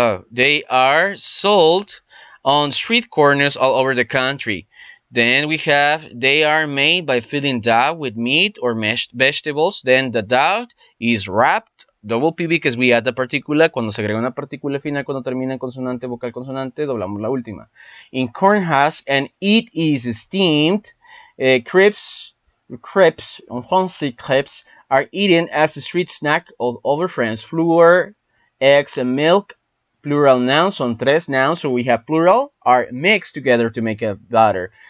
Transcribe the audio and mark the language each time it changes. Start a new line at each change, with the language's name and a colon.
English: They are sold on street corners all over the country. Then we have they are made by filling dough with meat or mashed vegetables. Then the dough is wrapped. Double P because we add the partícula.
Spanish: Cuando se agrega una partícula final, cuando termina en consonante, vocal, consonante, doblamos la última.
English: In corn husk, and it is steamed. Crepes, français crepes, are eaten as a street snack all over France. Flour, eggs, and milk, plural nouns,
Spanish: son tres
English: nouns, so we have plural, are mixed together to make a batter.